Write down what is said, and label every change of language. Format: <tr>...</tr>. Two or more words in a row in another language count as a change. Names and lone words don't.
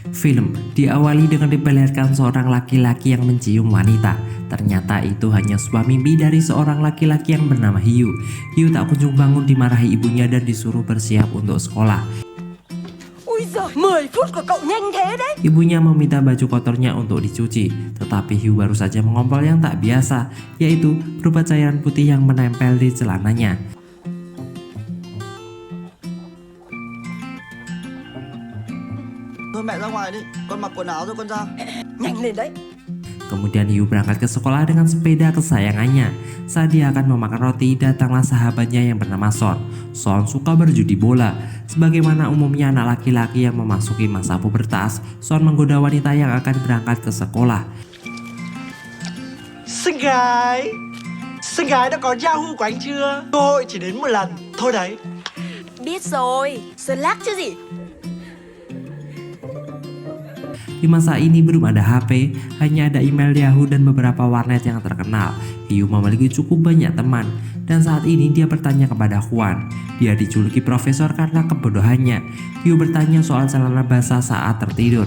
<id>Film diawali dengan diperlihatkan seorang laki-laki yang mencium wanita. Ternyata itu hanya sebuah mimpi dari seorang laki-laki yang bernama Hugh. Hugh tak kunjung bangun, dimarahi ibunya dan disuruh bersiap untuk sekolah.</id> <vi>Ui giời, 10 phút của cậu nhanh thế đấy.</vi> <id>Ibunya meminta baju kotornya untuk dicuci, tetapi Hugh baru saja mengompol yang tak biasa, yaitu berupa cairan putih yang menempel di celananya.</id> <vi>Thôi mẹ ra ngoài đi, con mặc quần áo rồi con ra. Nhanh lên đấy.</vi> <id>Kemudian Hugh berangkat ke sekolah dengan sepeda kesayangannya. Saat dia akan memakan roti, datanglah sahabatnya yang bernama Son. Son suka berjudi bola. Sebagaimana umumnya anak laki-laki yang memasuki masa pubertas, Son menggoda wanita yang akan berangkat ke sekolah.</id> <vi>Xinh gái đã có Yahoo của anh chưa? Cơ hội chỉ đến một lần, thôi đấy. Biết rồi, Sơn lác chứ gì.</vi> <id>Di masa ini belum ada HP, hanya ada email Yahoo dan beberapa warnet yang terkenal. Hugh memiliki cukup banyak teman, dan saat ini dia bertanya kepada Juan. Dia dijuluki profesor karena kebodohannya. Hugh bertanya soal celana basah saat tertidur.</id>